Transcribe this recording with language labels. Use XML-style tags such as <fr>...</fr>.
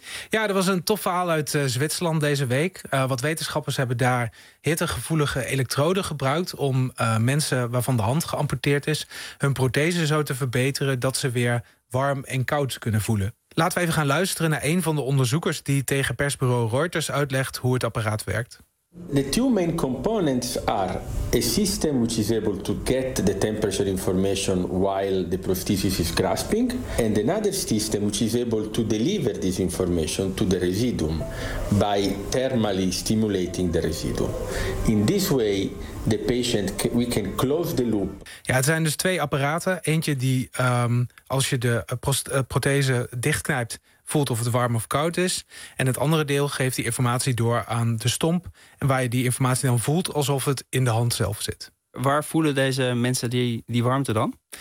<nl>Ja, er was een tof verhaal uit Zwitserland deze week. Wat wetenschappers hebben daar hittegevoelige elektroden gebruikt om mensen waarvan de hand geamputeerd is hun prothese zo te verbeteren dat ze weer warm en koud kunnen voelen. Laten we even gaan luisteren naar een van de onderzoekers die tegen persbureau Reuters uitlegt hoe het apparaat werkt.</nl> <en>The two main components are a system which is able to get the temperature information while the prosthesis is grasping, and another system which is able to deliver this information to the residuum by thermally stimulating the residuum. In this way, the patient we can close the loop.</en> <nl>Ja, het zijn dus twee apparaten. Eentje die als je de prothese dichtknijpt, voelt of het warm of koud is. En het andere deel geeft die informatie door aan de stomp, en waar je die informatie dan voelt alsof het in de hand zelf zit. Waar voelen deze mensen die warmte dan?</nl>